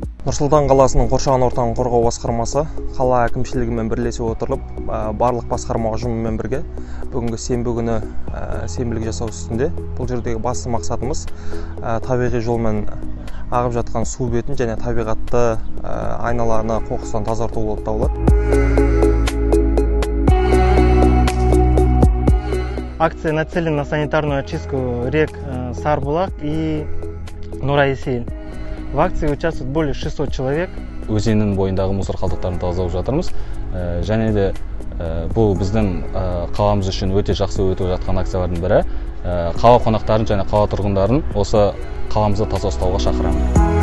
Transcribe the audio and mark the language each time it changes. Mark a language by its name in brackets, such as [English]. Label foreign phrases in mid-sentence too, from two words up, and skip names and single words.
[Kazakh] Нұрсұлтан қаласының қоршаған ортаны қорғау басқармасы қала әкімшілігімен бірлесе отырып, барлық басқарма ұжымымен бірге бүгінгі сенбі күні сенбілік жасау үстінде. Бұл жердегі басты мақсатымыз табиғи жолмен ағып жатқан су бетін және табиғатты айналаны қоқыстан тазарту болып табылады. [Russian] Акция нацелена на санитарную очистку рек Сарбулак и Нура-Есейл. В акции участвует более 600 человек. [Kazakh] Өзеннің бойындағы мусор қалдықтарын тазалап жатырмыз. Және де бұл біздің қаламыз үшін өте жақсы өтіп жатқан акциялардың бірі. Қала қонақтарын және қала тұрғындарын осы қаламызды таза ұстауға шақырамын.